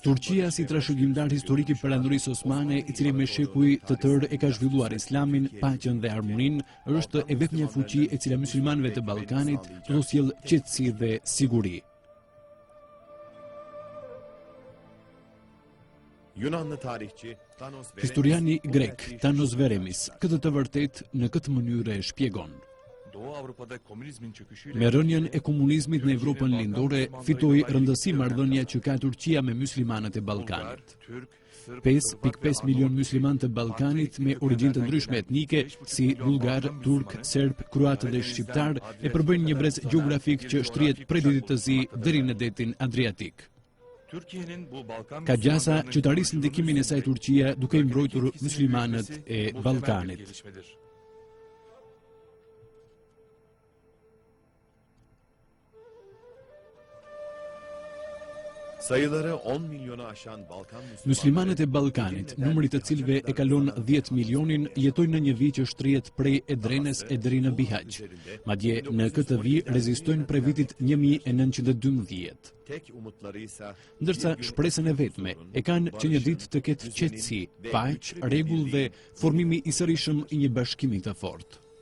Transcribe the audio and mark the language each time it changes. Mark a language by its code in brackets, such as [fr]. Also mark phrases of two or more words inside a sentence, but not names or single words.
[sq] Turqia si trashëgimtar historik i perandorisë osmane, i cili me shekuj të tërë e ka zhvilluar islamin, paqen dhe harmoninë, është e vetmja fuqi e cila muslimanëve të Ballkanit do sjell qetësi dhe siguri. [tr] Yunanlı tarihçi Thanos [sq] Historiani grek Thanos Veremis këtë të vërtet në këtë mënyrë e shpjegon. [tr] Doğu Avrupa'da komünizmin çöküşüyle [sq] Me rënien e komunizmit në Evropën lindore, fitoi rëndësi marrëdhënia që ka Turqia me muslimanët e Ballkanit. [tr] Türk, Sırp, [sq] 5.5 milion musliman të Ballkanit me origjinë të ndryshme etnike, si bulgar, turk, serb, kroat dhe shqiptar, e përbëjnë një brez gjeografik që shtrihet prej ditit të zi deri në detin Adriatik. [tr] Türkiye'nin bu Balkan [sq] Ka gjasa [tr] Müslümanlarının [sq] që të arrisë ndikimin e saj Turqia duke i mbrojtur muslimanët e [tr] muzaffer bir [sq] Ballkanit. [tr] gelişmedir. sayıları 10 milyonu aşan Balkan [sq] Muslimanët e Ballkanit, numri të cilëve e kalon 10 milionin, jetojnë në një vi që shtrihet prej Edrenes e deri në Bihaq. Madje në këtë vi rezistojnë prej vitit 1912. [tr] tek umutlarıysa [sq] Ndërsa shpresën e vetme e kanë që një ditë të ketë qetësi, paqë, rregull dhe formimi i sërishëm i një bashkimi të fortë.